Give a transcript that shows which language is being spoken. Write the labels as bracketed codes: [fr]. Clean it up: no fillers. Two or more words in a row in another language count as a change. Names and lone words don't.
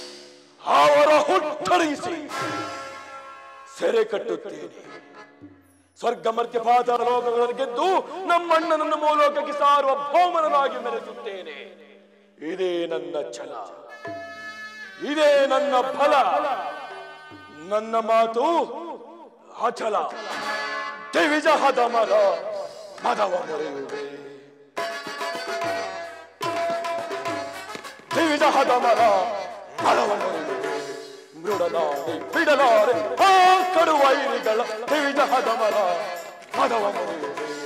[kn] ಅವರ ಹುಟ್ಟರಿಸಿ ಸೆರೆ ಕಟ್ಟುತ್ತೇನೆ ಸ್ವರ್ಗ ಮರ್ತ್ಯ ಪಾತಾಳ ಲೋಕಗಳನ್ನು ಗೆದ್ದು ನಮ್ಮಣ್ಣನನ್ನು ಮೂಲೋಕಕ್ಕೆ ಸಾರ್ವಭೌಮನಾಗಿ ಮೆರೆಸುತ್ತೇನೆ. ಇದೇ ನನ್ನ ಛಲ, ಇದೇ ನನ್ನ ಫಲ. ನನ್ನ ಮಾತು ಅಚಲ. ದಿವಿಜಹದ ಮರ ಮದವ ಮೊರೆಯುವೆ, ದಿವಿಜಹದ ಮರ ಮದವ ಮೊರೆಯುವೆ. ಮೃಡಲಾರೆ ಬಿಡಲಾರೆ ಆ ಕಡುವೈರಿಗಳ ದಿವಿಜಹದ ಮರ ಮದವ ಮೊರೆಯುವೆ.